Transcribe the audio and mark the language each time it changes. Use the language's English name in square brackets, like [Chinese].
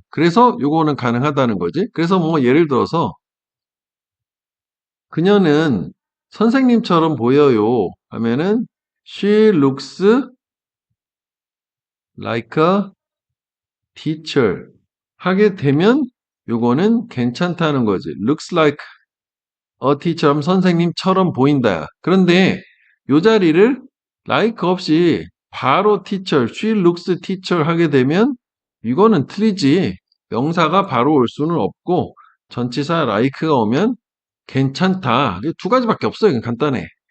[Korean] 그래서 요거는 가능하다는 거지. 그래서 뭐 예를 들어서 그녀는 선생님처럼 보여요 하면은 [English] she looks like a teacher [Korean] 하게 되면 요거는 괜찮다는 거지. looks like a teacher처럼 선생님처럼 보인다. 그런데 요 자리를 like 없이 바로 teacher, [English] she looks teacher [Korean] 하게 되면 이거는 틀리지. 명사가 바로 올 수는 없고 전치사 like가 오면 괜찮다. 두 가지밖에 없어요. 그냥 간단해.